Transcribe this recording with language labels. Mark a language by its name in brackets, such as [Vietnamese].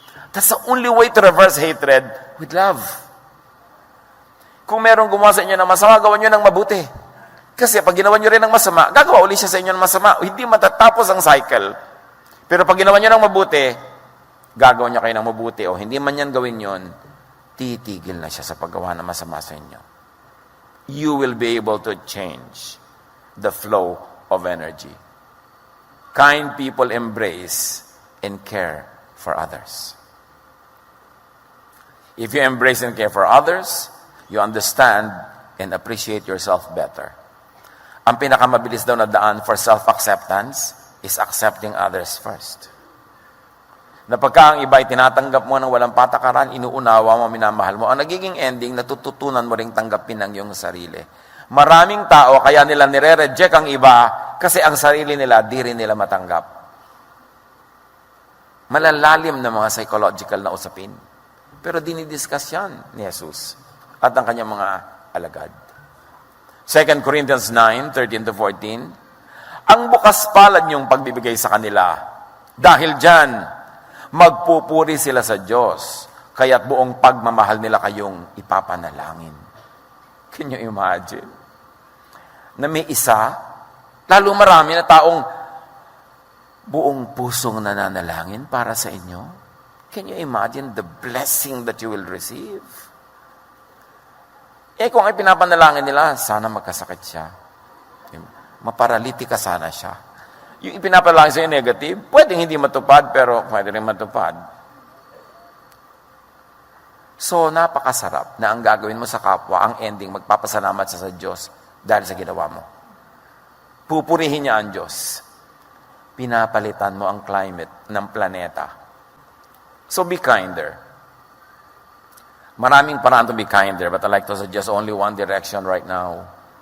[English] That's the only way to reverse hatred with love. [Filipino] Kung merong gumawa sa inyo ng masama, gawan nyo ng mabuti. Kasi pag ginawa nyo rin ng masama, gagawa ulit siya sa inyo ng masama. Hindi matatapos ang cycle. Pero pag ginawa nyo ng mabuti, gagawa nyo kayo ng mabuti. O hindi man yan gawin yon, titigil na siya sa paggawa ng masama sa inyo. [English] You will be able to change the flow of energy. Kind people embrace and care for others. If you embrace and care for others, you understand and appreciate yourself better. [Filipino] Ang pinakamabilis daw na daan [English] for self-acceptance is accepting others first. [Filipino] Na pagka ang iba ay tinatanggap mo ng walang patakaran, inuunawa mo, minamahal mo, ang nagiging ending, natututunan mo ring tanggapin ang iyong sarili. Maraming tao, kaya nila nire-reject ang iba kasi ang sarili nila, di rin nila matanggap. Malalalim na mga psychological na usapin. Pero dinidiscuss yan ni Jesus at ang kanyang mga alagad. 2 Corinthians 9:13-14, ang bukas palad niyong pagbibigay sa kanila. Dahil dyan, magpupuri sila sa Diyos, kaya't buong pagmamahal nila kayong ipapanalangin. [English] Can you imagine? [Filipino] Na may isa, lalo marami na taong buong pusong nananalangin para sa inyo. [English] Can you imagine the blessing that you will receive? [Filipino] Kung ay pinapanalangin nila, sana magkasakit siya. Maparalitika sana siya. Yung ipinapanalangin sa'yo negative, pwedeng hindi matupad, pero pwede rin matupad. So, napakasarap na ang gagawin mo sa kapwa, ang ending, magpapasalamat sa Diyos dahil sa ginawa mo. Pupurihin niya ang Diyos. Pinapalitan mo ang climate ng planeta. [English] So, be kinder. [Filipino] Maraming paraan [English] to be kinder, but I like to suggest only one direction right now.